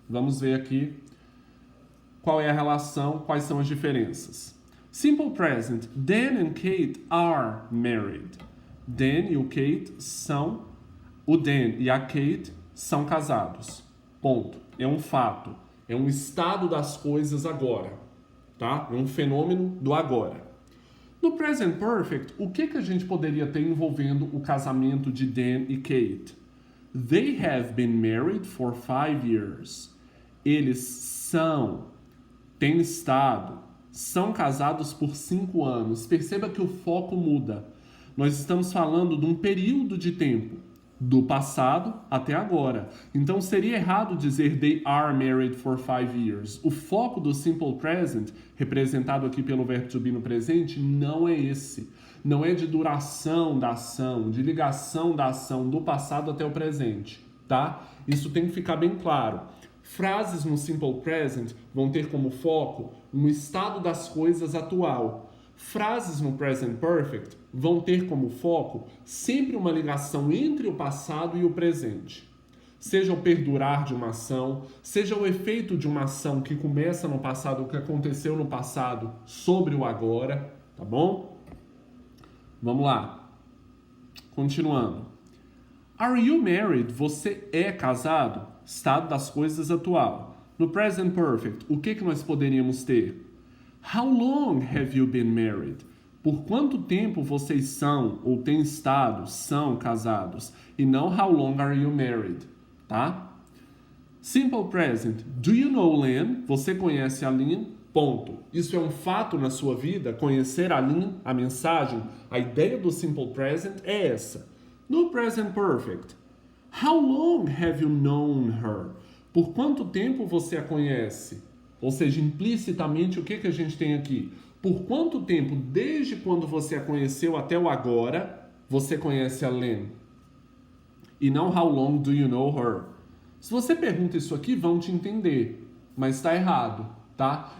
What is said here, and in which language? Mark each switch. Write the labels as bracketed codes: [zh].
[pt] Vamos ver aqui qual é a relação, quais são as diferenças. [en] Simple present, Dan and Kate are married. [pt] Dan e o Kate são, o Dan e a Kate são casados. Ponto. É um fato. É um estado das coisas agora. Tá? É um fenômeno do agora. No present perfect, o que a gente poderia ter envolvendo o casamento de Dan e Kate? [en] They have been married for 5 years. [pt] Eles têm estado, são casados por 5 anos. Perceba que o foco muda. Nós estamos falando de um período de tempo, do passado até agora. Então seria errado dizer [en] they are married for 5 years. [pt] O foco do simple present, representado aqui pelo verbo to be no presente, não é esse. Não é de duração da ação, de ligação da ação do passado até o presente, tá? Isso tem que ficar bem claro. Frases no simple present vão ter como foco um estado das coisas atual. Frases no present perfect vão ter como foco sempre uma ligação entre o passado e o presente. Seja o perdurar de uma ação, seja o efeito de uma ação que começa no passado, o que aconteceu no passado, sobre o agora, tá bom? Vamos lá. Continuando. [en] Are you married? [pt] Você é casado? Estado das coisas atual. No present perfect, o que nós poderíamos ter? [en] How long have you been married? [pt] Por quanto tempo vocês são ou têm estado, são casados? E não [en] how long are you married, [pt] tá? [en] Simple present. Do you know Lynn? [pt] Você conhece a Lynn? Ponto. Isso é um fato na sua vida? Conhecer a Lynn, a mensagem, a ideia do simple present é essa. No present perfect. [en] How long have you known her? [pt] Por quanto tempo você a conhece? Ou seja, implicitamente, o que a gente tem aqui? Por quanto tempo, desde quando você a conheceu até o agora, você conhece a Lynn? E não [en] how long do you know her? [pt] Se você pergunta isso aqui, vão te entender, mas está errado, tá?